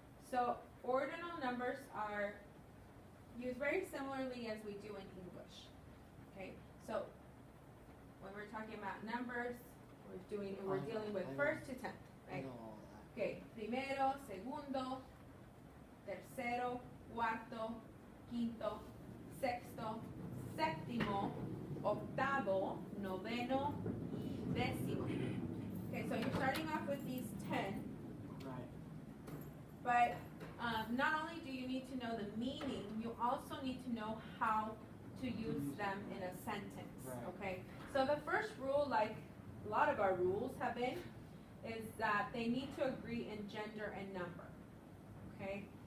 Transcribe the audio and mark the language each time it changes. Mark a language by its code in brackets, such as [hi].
[en] So ordinal numbers are used very similarly as we do in English. Okay, so when we're talking about numbers, we're dealing with first to 10th, I right? know all that. [es] Okay, primero, segundo, tercero, cuarto, quinto, sexto, séptimo, octavo, noveno, y décimo. [en] Okay, so you're starting off with these 10. Right. But not only do you need to know the meaning, you also need to know how to use them in a sentence, Right. okay? So the first rule, like a lot of our rules have been, is that they need to agree in gender and number, okay?